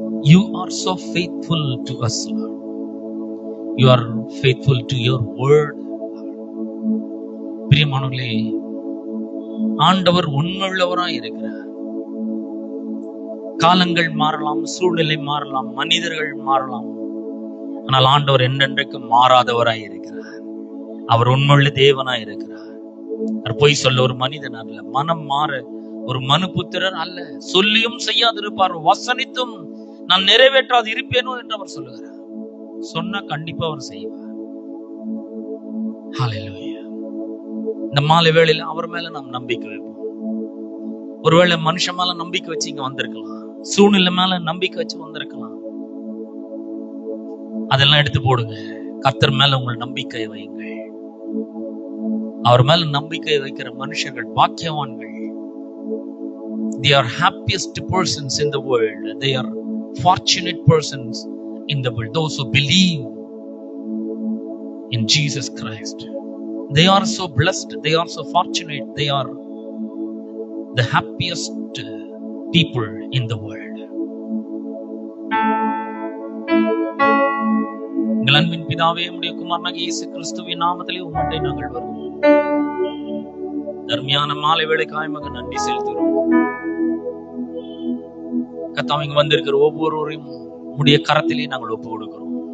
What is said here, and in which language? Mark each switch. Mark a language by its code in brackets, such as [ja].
[en] You are so faithful to us, Lord. You are faithful to your word. [ta] பிரியமானவர்களே, ஆண்டவர் உண்மையுள்ளவராய் இருக்கிறார். காலங்கள் மாறலாம், சூழ்நிலை மாறலாம், மனிதர்கள் மாறலாம், ஆனால் ஆண்டவர் என்றென்றைக்கு மாறாதவராய் இருக்கிறார். அவர் உண்மையுள்ள தேவனாய் இருக்கிறார். அவர் பொய் சொல்ல ஒரு மனிதன் அல்ல, மனம் மாற ஒரு மனுபுத்திரர் அல்ல. சொல்லியும் செய்யாதிருப்பார், வசனித்தும் நான் நிறைவேற்றாது இருப்பேனோ என்று அவர் சொல்லுகிறார். சொன்னா கண்டிப்பா அவர் செய்வார். ஹல்லேலூயா. இந்த மாலை வேளையில அவர் மேல நாம் நம்பிக்கை வைப்போம். ஒருவேளை மனுஷன் மேல நம்பிக்கை வச்சு இங்க வந்திருக்கலாம், சூழ்நிலை மேல நம்பிக்கை வச்சு வந்திருக்கலாம். அதெல்லாம் எடுத்து போடுங்க. கர்த்தர் மேல உங்கள் நம்பிக்கை வையுங்கள். அவர் மேல நம்பிக்கை வைக்கிற மனுஷர்கள் பாக்கியவான்கள். [en] They are happiest persons in the world. They are fortunate persons in the world. Those who believe in Jesus Christ. They are so blessed. They are so fortunate. They are the happiest people in the world. [ta] எங்கள் அன்பின் பிதாவே, உம்முடைய குமாரனாகிய இயேசு கிறிஸ்துவின் நாமத்திலே உம்முடைய நாங்கள் வருவோம். தர்மியான மாலை வேளைக்காய் மகன் நன்றி செலுத்துகிறோம். கர்த்தாவே, இங்க வந்திருக்கிற ஒவ்வொருவரையும் உம்முடைய கரத்திலே நாங்கள் ஒப்பு கொடுக்கிறோம்.